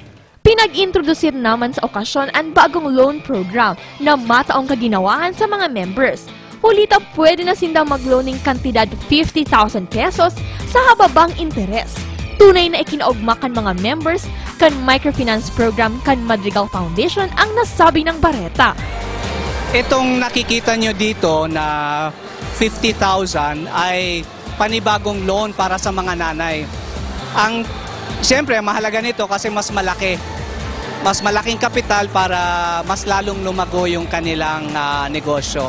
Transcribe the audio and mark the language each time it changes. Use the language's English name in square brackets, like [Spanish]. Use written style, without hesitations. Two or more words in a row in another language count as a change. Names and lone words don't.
[Bikol] Pinag-introduce naman sa okasyon ang bagong [English] loan program [Bikol] na mataong kaginawahan sa mga members. Hulita pwede na sindang mag-loan ng kantidad 50,000 pesos sa hababang interes. Tunay na ikinaugmakan mga members kan microfinance program kan Madrigal Foundation ang nasabi ng Barreta. [Filipino] Itong nakikita nyo dito na 50,000 ay panibagong loan para sa mga nanay. Siyempre, mahalaga nito kasi mas malaki. Mas malaking kapital para mas lalong lumago yung kanilang negosyo.